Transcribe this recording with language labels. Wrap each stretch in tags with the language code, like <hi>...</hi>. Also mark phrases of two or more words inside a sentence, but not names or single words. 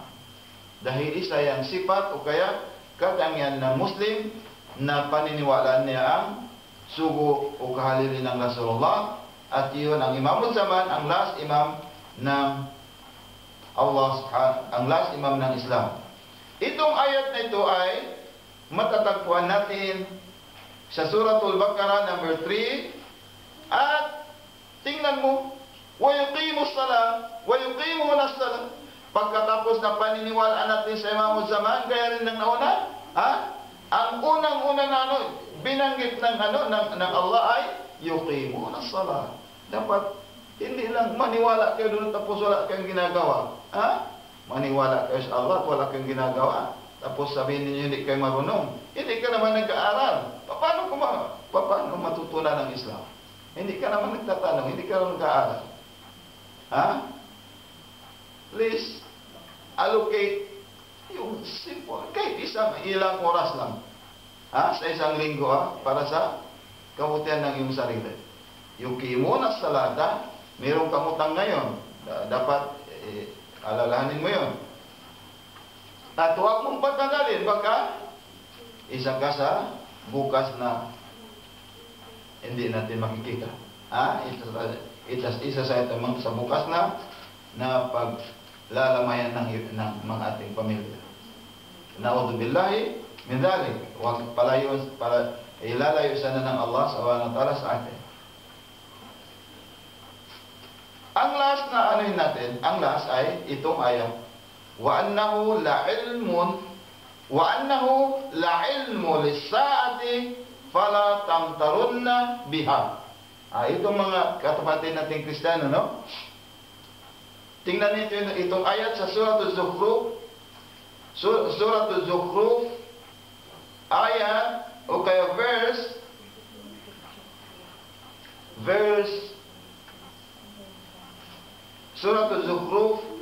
<tl>Dahil isa yung sifat o kaya katangian ng Muslim na paniniwalaan niya ang sugo o kahalili ng Rasulullah, at iyon ang Imamuz Zaman, ang</tl> <en>last imam</en> <tl>ng Allah subhanahu, ang</tl> <en>last imam</en> <tl>ng Islam. Itong ayat na ito ay matatagpuan natin sa Suratul Baqarah number 3 at tingnan mo,</tl> <ar>ويقيمون الصلاة ويقيمون الصلاة.</ar> <tl>Pagkatapos na paniniwalaan natin sa Imam Zaman, gaya rin ng nauna, ang unang-una na binanggit ng ng Allah ay</tl> <ar>يقيمون الصلاة.</ar> <tl>Dapat hindi lang maniwala kayo doon tapos wala kayong ginagawa. Maniwala kayo sa Allah at wala kayong ginagawa. Tapos sabihin niyo hindi kayo marunong. Hindi ka naman nag-aaral. Paano matutunan ng Islam? Hindi ka naman nagtatanong, hindi ka naman nag-aaral.</tl> <en>Please, allocate yung simple.</en> <tl>Kahit ilang oras lang. Sa isang linggo, para sa kabutihan ng iyong sarili.</tl> <ar>يقيمون الصلاة,</ar> <tl>mayroong kamutang ngayon. Dapat alalahanin mo yun. At huwag mong patagalin, baka isa ka sa bukas na hindi natin makikita. Isa sa bukas na paglalamayan ng mga ating pamilya.</tl> <ar>نعوذ بالله من ذلك.</ar> <tl>Huwag ilalayo sana ng Allah</tl> <ar>سبحانه وتعالى</ar> <tl>sa atin. Ang last na natin, ang last ay itong ayat.</tl> <ar>وإنه لعلم للساعة فلا تمترن بها.</ar> <tl>Itong mga kapatid nating Kristiyano, no? Tingnan niyo itong ayat sa Suratul Zukhruf. Suratul Zukhruf ayat o kaya verse Suratul Zukhruf.</tl>